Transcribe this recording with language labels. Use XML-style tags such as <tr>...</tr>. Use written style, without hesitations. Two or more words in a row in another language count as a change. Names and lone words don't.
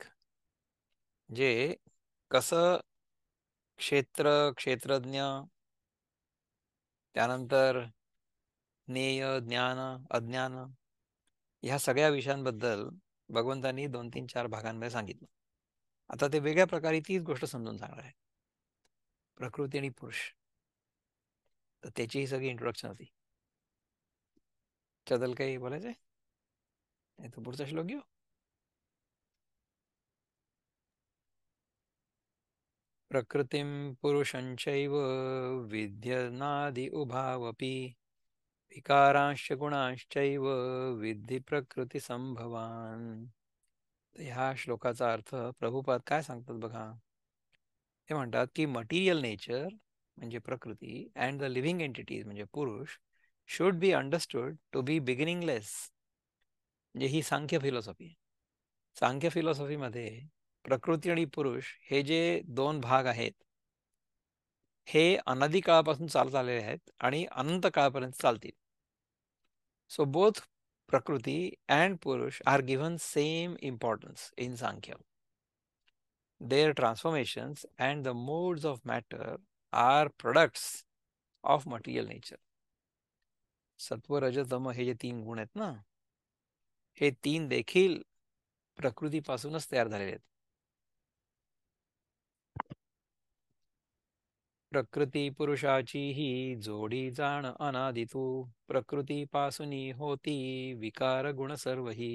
<mr>जे कसं क्षेत्र क्षेत्रज्ञ त्यानंतर ज्ञेय ज्ञान अज्ञान ह्या सगळ्या विषयांबद्दल भगवंतांनी 2 3 4 भागांमध्ये सांगितलं. आता ते वेगळ्या प्रकारे तीच गोष्ट समजून सांगणार आहे. प्रकृती आणि पुरुष तर त्याची ही सगळी इंट्रोडक्शन होती. त्याबद्दल काही बोलायचंय नाही तर पुढचा श्लोक घेऊ.</mr> <sa>प्रकृतीं पुरुषंचैव विद्यनादि उभावपि विकारांश्च गुणांश्चैव विद्धि प्रकृती संभवान.</sa> <mr>ह्या श्लोकाचा अर्थ प्रभुपाद काय सांगतात बघा. ते म्हणतात की</mr> <en>material nature</en> <mr>म्हणजे प्रकृती</mr> <en>and the living entities</en> <mr>म्हणजे पुरुष</mr> <en>should be understood to be beginningless.</en> <mr>म्हणजे ही</mr> <en>Sankhya philosophy. Sankhya philosophy</en> <mr>प्रकृती आणि पुरुष हे जे दोन भाग आहेत हे अनादी काळापासून चालत आलेले आहेत आणि अनंत काळापर्यंत चालतील.</mr> <en>so both Prakriti and Purusha are given same importance in Sankhya. Their transformations and the modes of matter are products of material nature.</en> <mr>सत्व रज तम हे जे 3 गुण आहेत ना हे 3 देखील प्रकृतीपासूनच तयार झालेले आहेत. प्रकृती पुरुषाची ही जोडी जाण अनादितू, प्रकृतीपासूनी होती विकार गुण सर्वही.</mr>